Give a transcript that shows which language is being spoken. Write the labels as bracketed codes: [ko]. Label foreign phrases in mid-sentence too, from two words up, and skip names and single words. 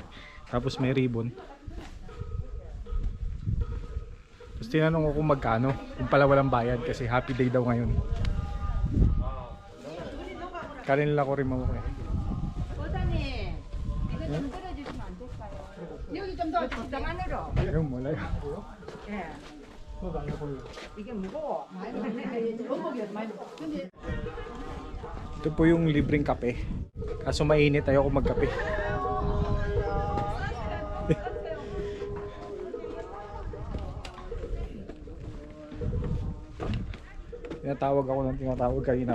[tl] Tapos may ribbon. Tapos tinanong ko kung magkano, kung pala walang bayad kasi [en] happy day [tl] daw ngayon. Kanila ko rin mamukha. [ko] 여기 좀 더 적당 안으로. 이건 몰라요. 예. 이게 무거워. 원목이어서 많이 무거워. 근데 [tl] Ito po yung libreng kape. Kaso mainit, ayoko magkape. tinatawag kanina.